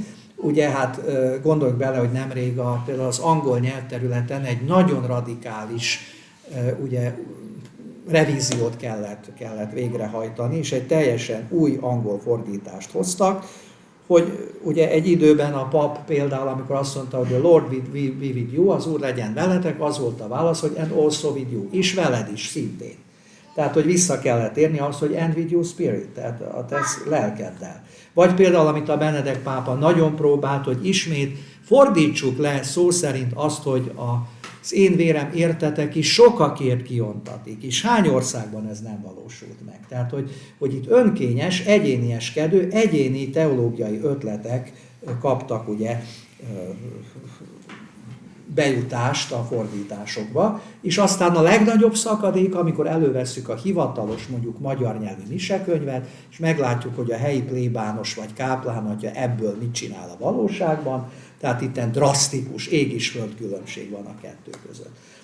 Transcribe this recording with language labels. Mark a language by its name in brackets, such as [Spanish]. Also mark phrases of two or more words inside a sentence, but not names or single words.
[Hungarian] Ugye hát gondoljuk bele, hogy nemrég például az angol nyelvterületen egy nagyon radikális ugye, revíziót kellett végrehajtani, és egy teljesen új angol fordítást hoztak, hogy ugye egy időben a pap például, amikor azt mondta, hogy [English] the Lord be with you, [Hungarian] az Úr legyen veletek, az volt a válasz, hogy [English] and also with you, [Hungarian] és veled is szintén. Tehát, hogy vissza kellett érni ahhoz, hogy [English] and with you spirit, [Hungarian] tehát a te lelkeddel. Vagy például, amit a Benedek pápa nagyon próbált, hogy ismét fordítsuk le szó szerint azt, hogy az én vérem értetek is sokakért kiontatik, és hány országban ez nem valósult meg. Tehát, hogy itt önkényes, egyénieskedő, egyéni teológiai ötletek kaptak ugye bejutást a fordításokba, és aztán a legnagyobb szakadék, amikor elővesszük a hivatalos, mondjuk magyar nyelvű misekönyvet, és meglátjuk, hogy a helyi plébános vagy káplánatja ebből mit csinál a valóságban, tehát itten drasztikus ég és föld különbség van a kettő között.